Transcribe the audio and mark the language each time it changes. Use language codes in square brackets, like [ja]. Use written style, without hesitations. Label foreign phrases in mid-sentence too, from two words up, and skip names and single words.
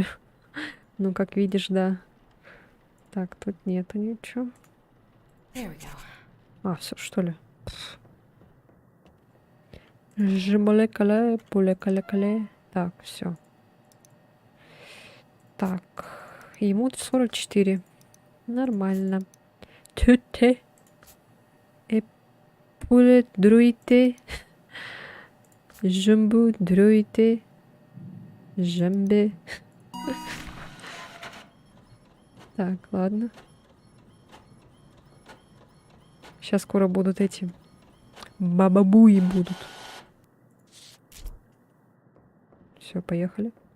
[ru] Ну, как видишь, да. Так, тут нету ничего. А, все, что ли? Жимолекале, пулекале-кале. Так, все. Так, ему 44. Нормально. Туте. Эпуле друите. Жумбу друите. Зомби. Так, ладно. Сейчас скоро будут эти бабабуи будут. Все, поехали.